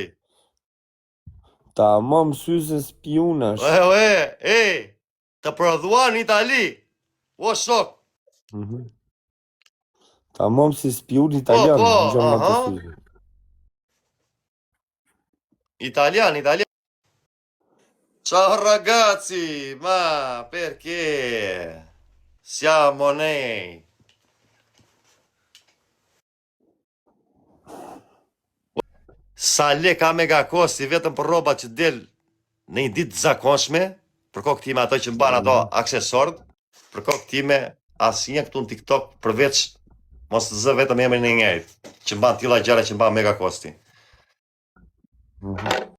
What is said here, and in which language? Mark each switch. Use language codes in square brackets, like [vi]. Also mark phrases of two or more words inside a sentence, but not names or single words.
[sq] Ta mom syze spionash. Të prodhuar në Itali. O shok. Ta mom si spion italian. Italian. [it] Ciao ragazzi, ma perché siamo nei? [sq] Sa le ka mega kosti vetëm për roba që del në një ditë zakonshme, për kokë time ato që mban ato aksesorët, për kokë time asnjë këtu në TikTok përveç mos të zë vetëm emrin e njëjtë, që mban tilla gjëra që mban mega kosti.